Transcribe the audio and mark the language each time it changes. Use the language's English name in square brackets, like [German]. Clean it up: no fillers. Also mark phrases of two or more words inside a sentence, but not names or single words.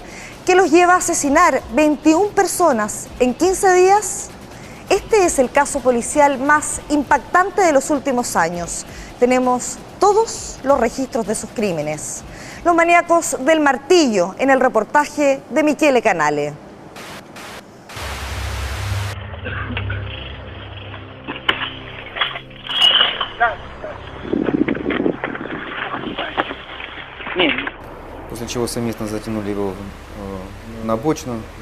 [Spanish] ¿Qué los lleva a asesinar 21 personas en 15 días? Este es el caso policial más impactante de los últimos años. Tenemos todos los registros de sus crímenes. Los maníacos del martillo, en el reportaje de Michele Canale. [Russian] После чего совместно затянули его на обочину.